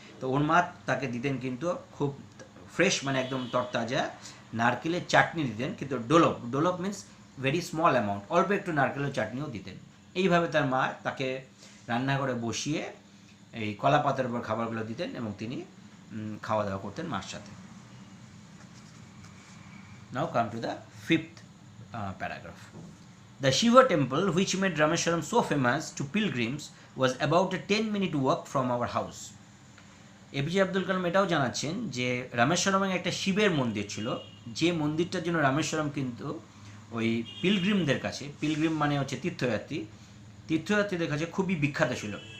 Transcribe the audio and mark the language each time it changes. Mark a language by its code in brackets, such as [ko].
[bn] তো ওর মা তাকে দিতেন কিন্তু খুব ফ্রেশ মানে একদম তরতাজা নারকেলের চাটনি দিতেন, কিন্তু ডোলপ, ডোলপ মিন্স ভেরি স্মল অ্যামাউন্ট, অল্প একটু নারকেলের চাটনিও দিতেন। এইভাবে তার মা তাকে রান্নাঘরে বসিয়ে এই কলা পাতার উপর খাবারগুলো দিতেন, এবং তিনি খাওয়া দাওয়া করতেন মার সাথে। [en] Now come to the fifth paragraph. The Shiva temple, which made Rameswaram so famous to pilgrims, was about a 10-minute walk from our house. [bn] APJ Abdul Kalam এটাও জানাচ্ছেন যে রামেশ্বরমে একটা শিবের মন্দির ছিল, যে মন্দিরটার জন্য রামেশ্বরম কিন্তু ওই পিলগ্রিমদের কাছে, পিলগ্রিম মানে হচ্ছে তীর্থযাত্রী, তীর্থযাত্রীদের কাছে খুবই বিখ্যাত ছিল।